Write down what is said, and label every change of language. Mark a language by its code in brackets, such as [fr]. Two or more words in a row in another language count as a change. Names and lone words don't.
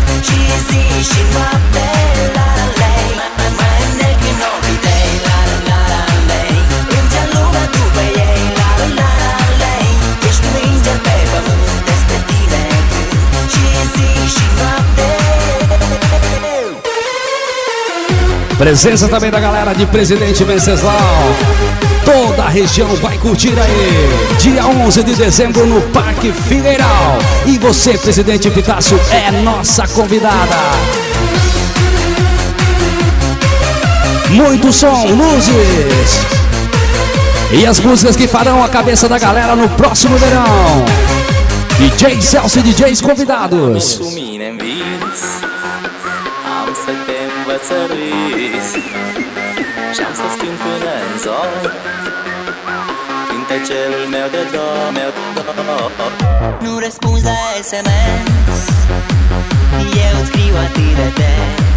[ro] Și zi și noapte, la-la-lei. Mă înnec în ochii tăi, la-la-la-lei. Plânge lumea după ei, la-la-la-lei. Ești un înger pe pământ, despre tine cânt. Și zi și noapte. [pt] Presença também da galera de Presidente Venceslau. Toda a região vai curtir aí. Dia 11 de dezembro no Parque Figueiral. E você, Presidente Pitácio, é nossa convidada. Muito som, luzes. E as músicas que farão a cabeça da galera no próximo verão. DJ Celso e DJs convidados. [ro] Cu mine în vis, am să te învăț să râzi și-am să-ți cânt până în zor cântecelul meu de dor. Nu răspunzi la SMS, eu îți scriu atât de des.